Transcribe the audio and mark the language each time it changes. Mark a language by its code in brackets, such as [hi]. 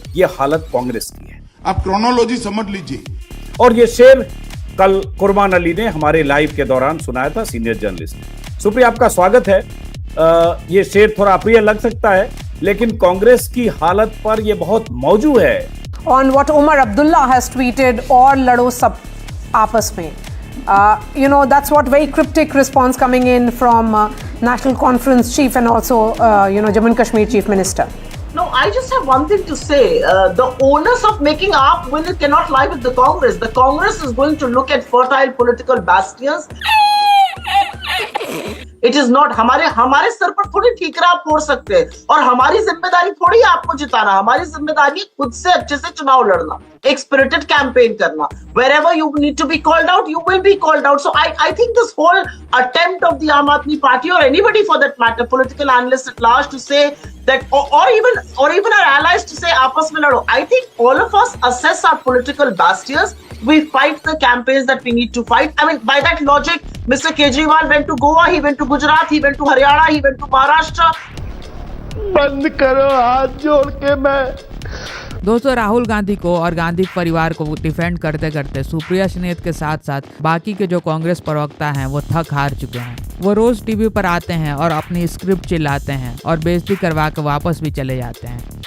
[hi] ये हालत कांग्रेस की है। आप क्रोनोलॉजी समझ लीजिए। और ये शेर कल कुरबान अली ने हमारे लाइव के दौरान सुनाया था, सीनियर जर्नलिस्ट। सुप्रिया, आपका स्वागत है। ये शेर थोड़ा अप्रिय लग सकता है, लेकिन कांग्रेस की हालत पर ये बहुत मौजू है। [en] On what Omar Abdullah has tweeted, [hi] और लड़ो सब आपस में, [en] that's what very cryptic response coming in from National Conference Chief and also Jammu and Kashmir Chief Minister. No, I just have one thing to say. The onus of making AAP win cannot lie with the Congress. The Congress is going to look at fertile political bastions. It is not [hi] हमारे sir पर थोड़ी ठीकरा आप फोड़ सकते हैं, और हमारी जिम्मेदारी थोड़ी आपको जिताना। हमारी जिम्मेदारी खुद से अच्छे से चुनाव लड़ना, एक स्पिरिटेड कैंपेन करना। [en] Wherever you need to be called out, you will be called out. So I think this whole attempt of the Aam Aadmi Party, or anybody for that matter, political analysts at large, to say that, or even our allies to say [hi] आपस में लड़ो. [en] I think all of us assess our political bastions. We fight the campaigns that we need to fight. I mean, by that logic, Mr. Kejriwal went to Goa, he went to Gujarat, he went to Haryana, he went to Maharashtra. [hi] बंद करो, हाथ जोड़ के मैं। दोस्तों, राहुल गांधी को और गांधी परिवार को डिफेंड करते करते सुप्रिया स्नेत के साथ साथ बाकी के जो कांग्रेस प्रवक्ता हैं वो थक हार चुके हैं। वो रोज टीवी पर आते हैं और अपनी स्क्रिप्ट चिल्लाते हैं और बेइज्जती करवा के वापस भी चले जाते हैं।